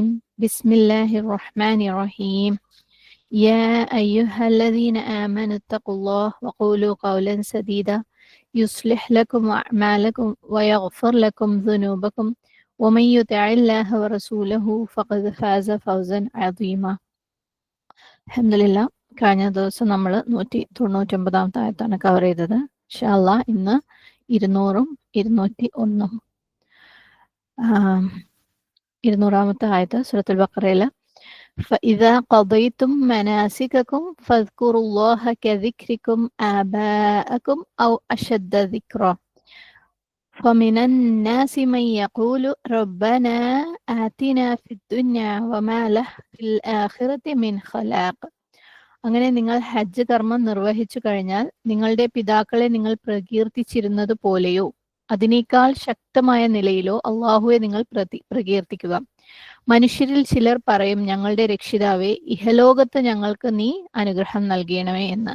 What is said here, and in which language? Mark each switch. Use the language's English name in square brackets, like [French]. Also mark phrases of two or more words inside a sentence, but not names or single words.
[Arabic] بسم الله الرحمن الرحيم. يا أيها الذين آمنوا اتقوا الله وقولوا قولا سديدا يصلح لكم أعمالكم ويغفر لكم ذنوبكم ومن يطع الله ورسوله فقد فاز فوزا عظيما. [Malayalam] അൽഹംദുലില്ലാ, കഴിഞ്ഞ ദിവസം നമ്മൾ 199 ആയത്താണ് കവർ ചെയ്തത്. ഇൻഷാ അല്ലാഹ് ഇന്ന് 200ഉം 201ഉം 200ാമത്തെ ആയത്ത് സൂറത്തുൽ ബഖറയില് [Arabic] فإذا قضيتم مناسككم فاذكروا الله كذكركم آباءكم أو أشد ذكرا فمن الناس من يقول ربنا آتنا في الدنيا وما له في الآخرة من خلاق. [Malayalam] അങ്ങനെ നിങ്ങൾ ഹജ്ജ് കർമ്മം നിർവഹിച്ചു കഴിഞ്ഞാൽ നിങ്ങളുടെ പിതാക്കളെ നിങ്ങൾ പ്രകീർത്തിച്ചിരുന്നത് പോലെയോ അതിനേക്കാൾ ശക്തമായ നിലയിലോ അള്ളാഹുവെ നിങ്ങൾ പ്രകീർത്തിക്കുക. മനുഷ്യരിൽ ചിലർ പറയും, ഞങ്ങളുടെ രക്ഷിതാവേ, ഇഹലോകത്ത് ഞങ്ങൾക്ക് നീ അനുഗ്രഹം നൽകണമേ എന്ന്.